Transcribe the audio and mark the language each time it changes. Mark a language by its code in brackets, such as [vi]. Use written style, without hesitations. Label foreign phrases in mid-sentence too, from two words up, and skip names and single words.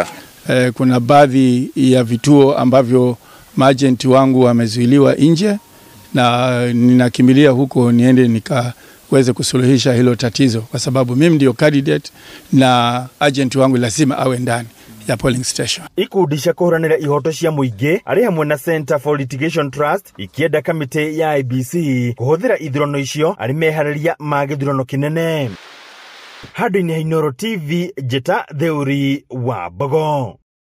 [sw] Kuna baadhi ya vituo ambavyo maagenti wangu wamezuiliwa nje na ninakimbilia huko niende nikaweze kusuluhisha hilo tatizo kwa sababu mimi ndio candidate na agent wangu lazima awe ndani ya [en] polling station. [ki] Ikudisha kuhuranira ihoto cia muingi ari hamwe na Center for Litigation Trust ikienda kamiti ya IBC kuhuthira ithurano icio ari mehararia ma githurano kinene. Hadu-ini ha Inooro TV, Jeta Theuri wa Bogo.